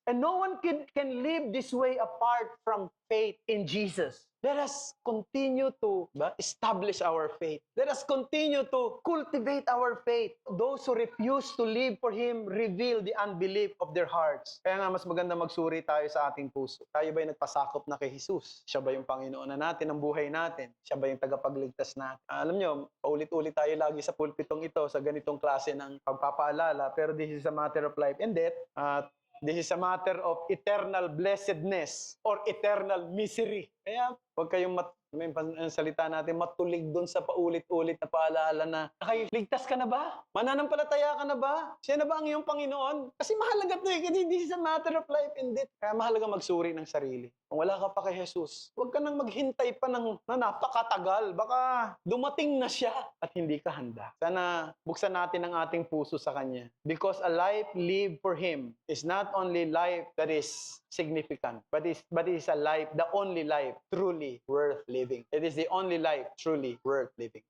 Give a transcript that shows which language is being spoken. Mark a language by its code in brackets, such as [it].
[en] And no one can live this way apart from faith in Jesus. Let us continue to establish our faith. Let us continue to cultivate our faith. Those who refuse to live for Him reveal the unbelief of their hearts. [tl] Kaya nga mas maganda magsuri tayo sa ating puso. Tayo ba'y nagpasakop na kay Jesus? Siya ba yung Panginoon na natin, ang buhay natin? Siya ba yung tagapagligtas natin? Alam nyo, paulit-ulit tayo lagi sa pulpitong ito sa ganitong klase ng pagpapaalala. [en] Pero this is a matter of life and death. This is a matter of eternal blessedness or eternal misery. [tl] Kaya huwag kayong ang salita natin, matulig doon sa paulit-ulit na paalala na, ligtas ka na ba? Mananampalataya ka na ba? Siya na ba ang iyong Panginoon? Kasi mahalaga ito eh. [en] This is a matter of life and death. [tl] Kaya mahalaga magsuri ng sarili. Kung wala ka pa kay Jesus, huwag ka nang maghintay pa na napakatagal. Baka dumating na siya at hindi ka handa. Sana buksan natin ang ating puso sa Kanya. [en] Because a life lived for Him is not only life that is significant, but it is a life, the only life truly worth living. It is the only life truly worth living.